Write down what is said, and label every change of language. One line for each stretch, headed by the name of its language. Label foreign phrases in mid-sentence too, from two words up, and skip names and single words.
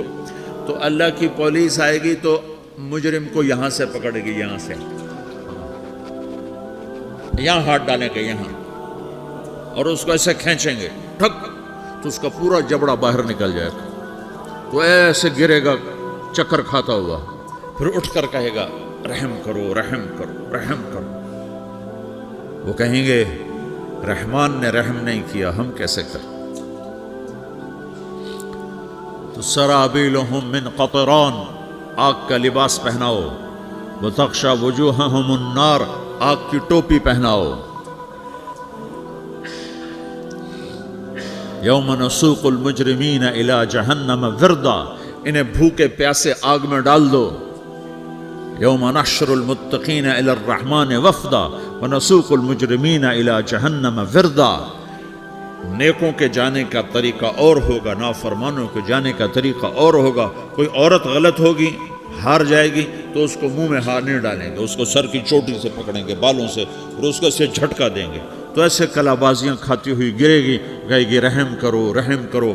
Hindi: तो अल्लाह की पुलिस आएगी तो मुजरिम को यहाँ से पकड़ेगी, यहाँ से, यहाँ हाथ डालेंगे यहाँ, और उसको ऐसे खींचेंगे ठक, तो उसका पूरा जबड़ा बाहर निकल जाएगा, तो ऐसे गिरेगा चक्कर खाता हुआ, फिर उठकर कहेगा रहम करो, रहम करो, रहम करो। वो कहेंगे रहमान ने रहम नहीं किया, हम कैसे करें। तो
Arabic: سرابيلهم من قطران,
Hindi: आग का लिबास पहनाओ,
Arabic: وتغشى وجوههم النار,
Hindi: आग की टोपी पहनाओ।
Arabic: يوم نسوق المجرمين إلى جهنم وردا,
Hindi: इन्हें भूखे प्यासे आग में डाल दो।
Arabic: يوم نحشر المتقين إلى الرحمن وفدا ونسوق المجرمين إلى جهنم وردا.
Hindi: नेकों के जाने का तरीका और होगा, नाफरमानों के जाने का तरीका और होगा। कोई औरत गलत होगी, हार जाएगी, तो उसको मुंह में हार नहीं डालेंगे, उसको सर की चोटी से पकड़ेंगे, बालों से, और उसको ऐसे झटका देंगे, तो ऐसे कलाबाजियाँ खाती हुई गिरेगी, कहेगी रहम करो, रहम करो।